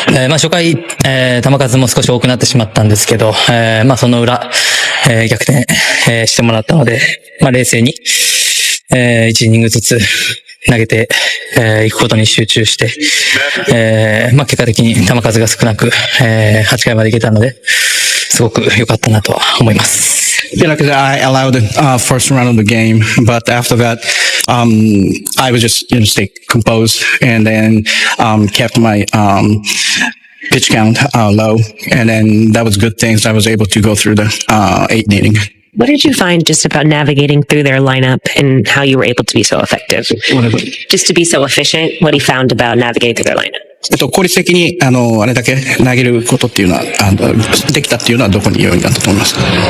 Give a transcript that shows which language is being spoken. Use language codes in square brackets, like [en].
[ja] 初回、球数も少し多くなってしまったんですけど、その裏、逆転、してもらったので、冷静に、1イニングずつ投げて、いくことに集中して、結果的に球数が少なく、8回までいけたので、すごく良かったなとは思います。 [en] Yeah, like I allowed the first round of the game, but after that, I was just stay composed and then kept my pitch count low, and then that was good things. I was able to go through the 8th inning. What did you find just about navigating through their lineup and how you were able to be so effective? Just to be so efficient, what he found about navigating through their lineup? [ja] 効率的に、あれだけ投げることっていうのは、できたっていうのはどこに要因だったと思いますか？